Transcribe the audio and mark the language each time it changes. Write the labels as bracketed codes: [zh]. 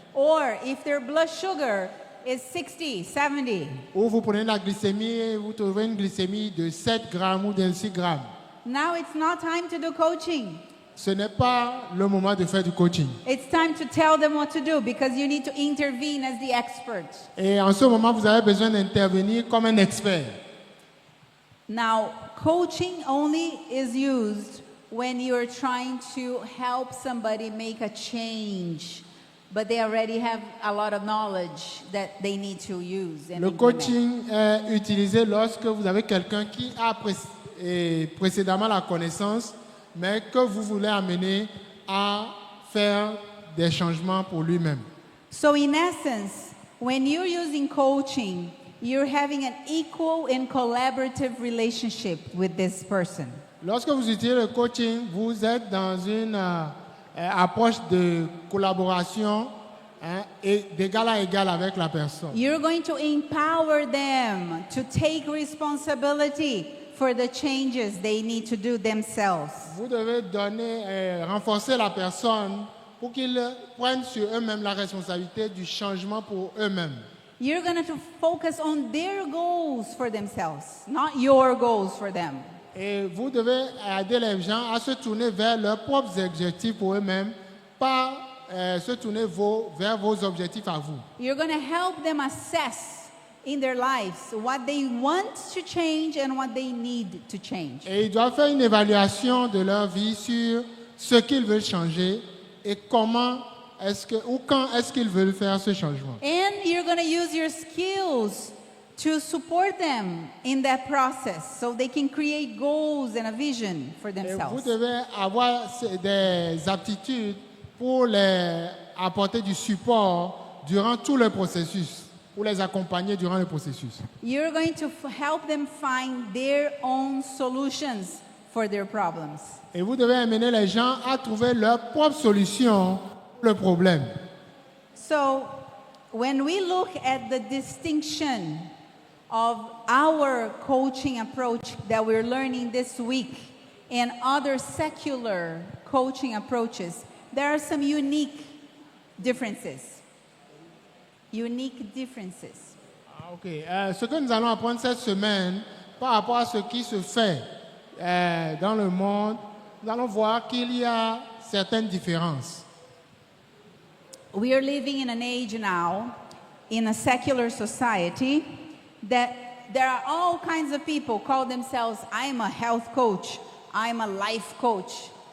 [en] Or if their blood sugar is 60, 70. [fr] Ou vous prenez la glycémie et vous trouvez une glycémie de 7 grammes ou de 6 grammes. [en] Now it's not time to do coaching. [fr] Ce n'est pas le moment de faire du coaching. [en] It's time to tell them what to do because you need to intervene as the expert. [fr] Et en ce moment, vous avez besoin d'intervenir comme un expert. [en] Now, coaching only is used when you're trying to help somebody make a change, but they already have a lot of knowledge that they need to use. And [fr] Le [en] implement. [fr] coaching est utilisé lorsque vous avez quelqu'un qui a précédemment la connaissance, mais que vous voulez amener à faire des changements pour lui-même. [en] So in essence, when you're using coaching, you're having an equal and collaborative relationship with this person. [fr] Lorsque vous utilisez le coaching, vous êtes dans une approche de collaboration et d'égal à égal avec la personne. [en] You're going to empower them to take responsibility for the changes they need to do themselves. [fr] Vous devez renforcer la personne pour qu'ils prennent sur eux-mêmes la responsabilité du changement pour eux-mêmes. [en] You're going to focus on their goals for themselves, not your goals for them. [fr] Et vous devez aider les gens à se tourner vers leurs propres objectifs pour eux-mêmes, pas se tourner vers vos objectifs à vous. [en] You're going to help them assess in their lives what they want to change and what they need to change. [fr] Et ils doivent faire une évaluation de leur vie sur ce qu'ils veulent changer et comment ou quand est-ce qu'ils veulent faire ce changement. [en] And you're going to use your skills to support them in that process so they can create goals and a vision for [fr] Et vous [en] themselves. [fr] devez avoir des aptitudes pour les apporter du support durant tout le processus, pour les accompagner durant le processus. [en] You're going to help them find their own solutions for their problems. [fr] Et vous devez amener les gens à trouver leur propre solution pour le problème. [en] So, when we look at the distinction of our coaching approach that we're learning this week and other secular coaching approaches, there are some unique differences. Unique differences. Ok. [fr] Ce que nous allons apprendre cette semaine par rapport à ce qui se fait dans le monde, nous allons voir qu'il y a certaines différences. [en] We are living in an age now, in a secular society, that there are all kinds of people call themselves, I'm a health coach, I'm a life coach.